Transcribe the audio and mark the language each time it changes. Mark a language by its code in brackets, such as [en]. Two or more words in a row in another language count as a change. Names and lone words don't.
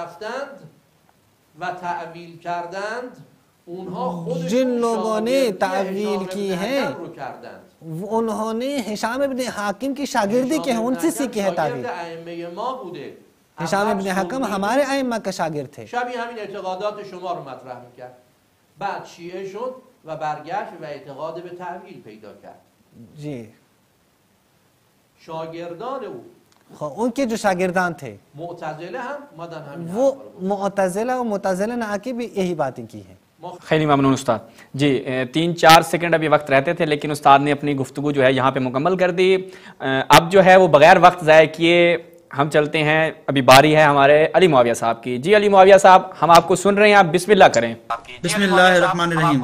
[ur] جن لوگوں نے تعویل کی ہے انہوں نے ہشام ابن حاکم کی شاگردی کی ہے، ان سے سیکھی ہے تعویل. ہشام ابن حکم ہمارے ائمہ کا شاگرد تھے. [fa] شبیه همین اعتقادات شما رو مطرح میکرد، بعد شیعه شد و برگشت و اعتقاد به تعویل پیدا کرد. [ur] جی [fa] شاگردان او [ur] ان کے جو شاگردان تھے [fa] معتزله هم مدن همین [ur] وہ معتزلہ و معتزلہ نے آ کے بھی یہی باتیں کی ہیں. [fa] خیلی ممنون استاد. [ur] جی 3-4 سیکنڈ ابھی وقت رہتے تھے لیکن استاد نے اپنی گفتگو جو ہے یہاں پہ مکمل کر دی. اب جو ہے وہ بغیر وقت ضائع کیے ہم چلتے ہیں، ابھی باری ہے ہمارے علی معاویہ صاحب کی. جی علی معاویہ صاحب ہم آپ کو سن رہے ہیں، آپ بسم اللہ کریں. [ar] بسم اللہ الرحمن الرحیم.